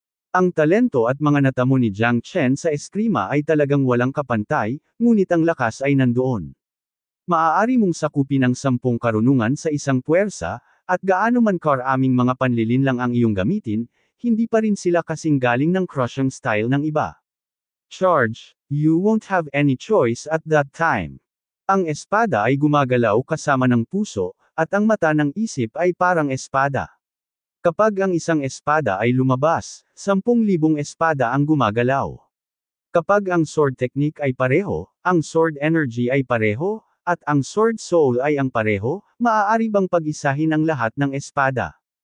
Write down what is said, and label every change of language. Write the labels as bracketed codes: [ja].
[tl] Ang talento at mga natamo ni Jiang Chen sa eskrima ay talagang walang kapantay, ngunit ang lakas ay nandoon. Maaari mong sakupin ang 10 karunungan sa isang puwersa, at gaano man karaming mga panlilinlang ang iyong gamitin, hindi pa rin sila kasing galing ng [en] crushing style [tl] ng iba. [en] Charge, you won't have any choice at that time. [tl] Ang espada ay gumagalaw kasama ng puso, at ang mata ng isip ay parang espada. Kapag ang isang espada ay lumabas, 10,000 espada ang gumagalaw. Kapag ang sword technique ay pareho, ang sword energy ay pareho, at ang sword soul ay ang pareho, maaari bang pag-isahin ang lahat ng espada?